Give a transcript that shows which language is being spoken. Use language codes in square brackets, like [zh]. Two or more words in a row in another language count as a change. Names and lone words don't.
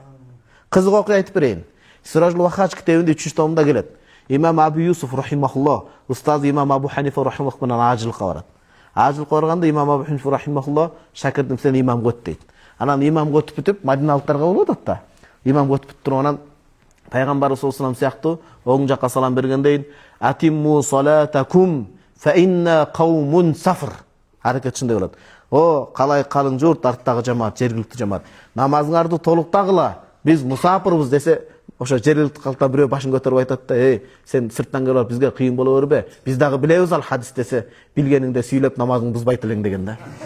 [ky] Кызык окуя айтып берейин. Сиражул Вахач китебинде 3-томунда келет. Имам Абу Юсуф рахимахуллах, устазы имам Абу Ханифа рахимахуллах менен ажылыкка барат. Ажылыкка барганда имам Абу Ханифа рахимахуллах шакирдим сени имамга өт дейт. Анан имамга өтүп бүтүп Мадиналыктарга болуп атат да. Имамга өтүп бүтүп туруп анан Пайгамбарыбыз [ar] صلى الله عليه وسلم [ky] сыяктуу оң жакка салам бергендейин [ar] أتموا صلاتكم فإنا قوم سفر. [ky] Аракет ушундай болот. О, калай калың журт, арттагы жамаат, жергиликтүү жамаат. Намазыңарды толуктагыла. Биз мусафирбыз десе, ошо жергиликтүү калкта бирөө башын көтөрүп айтат да, сен сырттан келип бизге кыйын боло бербе. Биз дагы билебиз ал хадис десе, билгениңде сүйлөп намазыңды бузбайт элең деген да.